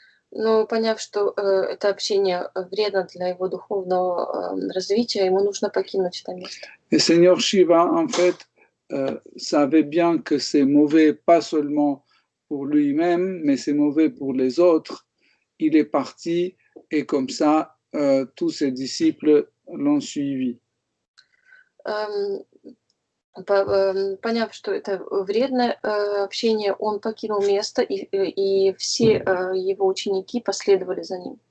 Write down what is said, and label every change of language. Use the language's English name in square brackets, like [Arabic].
[Russian] Но поняв, что это общение вредно для его духовного развития, ему нужно покинуть это место. [French] Et Seigneur Shiva, en fait, savait bien que c'est mauvais, pas seulement pour lui-même, mais c'est mauvais pour les autres. Il est parti et comme ça, tous ses disciples l'ont suivi. [Russian] Поняв, что это вредное общение, он покинул место, и все его ученики последовали за ним.